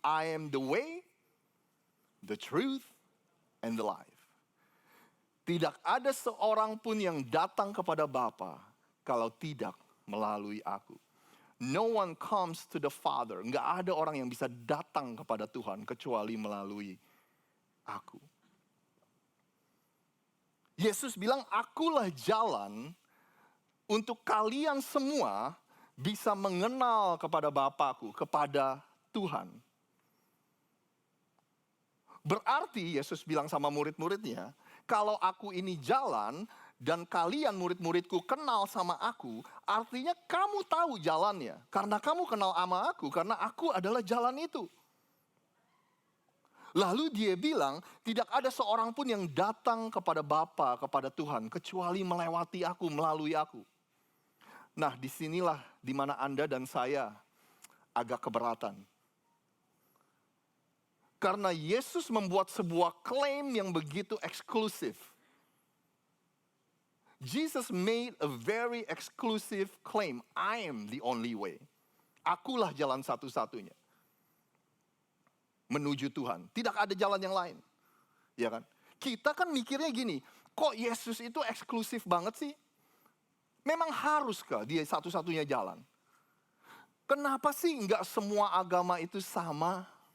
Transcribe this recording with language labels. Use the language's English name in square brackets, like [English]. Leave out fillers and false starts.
[English] I am the way, the truth, and the life. [Indonesian] Tidak ada seorang pun yang datang kepada Bapa kalau tidak melalui aku. [English] No one comes to the Father. [Indonesian] Nggak ada orang yang bisa datang kepada Tuhan kecuali melalui aku. Yesus bilang, akulah jalan untuk kalian semua bisa mengenal kepada Bapakku, kepada Tuhan. Berarti Yesus bilang sama murid-muridnya, kalau aku ini jalan dan kalian murid-muridku kenal sama aku, artinya kamu tahu jalannya. Karena kamu kenal sama aku, karena aku adalah jalan itu. Lalu dia bilang, tidak ada seorang pun yang datang kepada Bapa, kepada Tuhan, kecuali melewati aku, melalui aku. Nah, disinilah di mana Anda dan saya agak keberatan. Karena Yesus membuat sebuah klaim yang begitu eksklusif. [English] Jesus made a very exclusive claim. I am the only way. [Indonesian] Akulah jalan satu-satunya menuju Tuhan. Tidak ada jalan yang lain. Ya kan? Kita kan mikirnya gini, kok Yesus itu eksklusif banget sih? Memang haruskah dia satu-satunya jalan? Kenapa sih enggak semua agama itu sama?